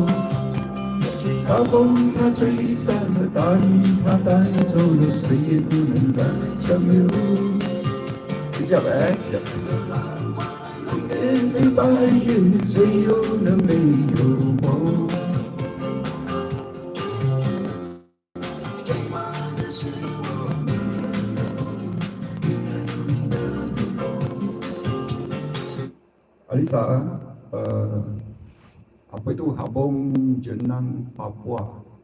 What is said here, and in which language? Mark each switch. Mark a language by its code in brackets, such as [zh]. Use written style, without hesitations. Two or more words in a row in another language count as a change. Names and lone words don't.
[zh] 大风它吹散了，大雨它带走了，谁也不能再相留。 [ms] Sekejap sekejap. [zh] 思念的白云，谁又能没有梦？ [ms] Alisa, apa itu Habong Jenang Papua?